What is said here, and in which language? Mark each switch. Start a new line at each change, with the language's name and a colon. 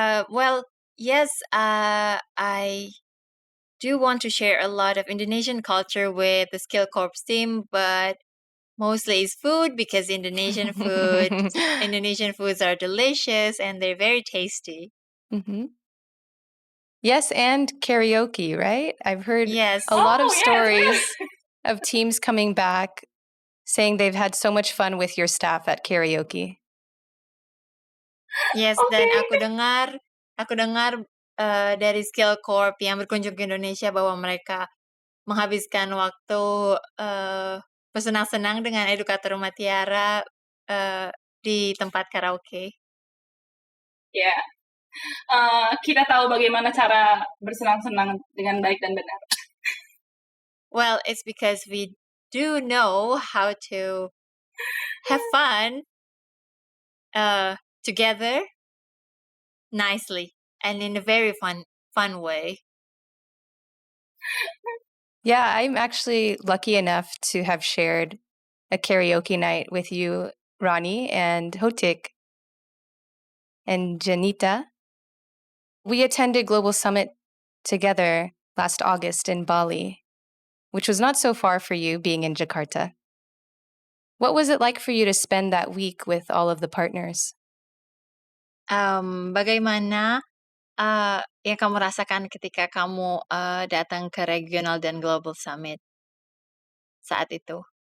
English: Well, yes, I do want to share a lot of Indonesian culture with the Skill Corps team, but mostly it's food, because Indonesian foods are delicious and they're very tasty. Mm-hmm. Yes, and karaoke, right? I've heard Yes. a lot of Yes. stories of teams coming back saying they've had so much fun with your staff at karaoke. Yes, Okay.
Indonesian: dan aku dengar dari Skill Corp yang berkunjung ke Indonesia bahwa mereka menghabiskan waktu bersenang-senang dengan edukator Rumah Tiara di tempat karaoke. Ya. Kita tahu bagaimana cara bersenang-senang dengan baik dan benar.
English: Well, it's because we do know how to have fun together nicely and in a very fun way. Yeah, I'm actually lucky enough to have shared a karaoke night with you, Ronnie, and Hotik and Janita. We attended Global Summit together last August in Bali, which was not so far for you being in Jakarta. What was it like for you to spend that week with all of the partners?
Indonesian: Bagaimana yang kamu rasakan ketika kamu datang ke regional dan global summit saat itu?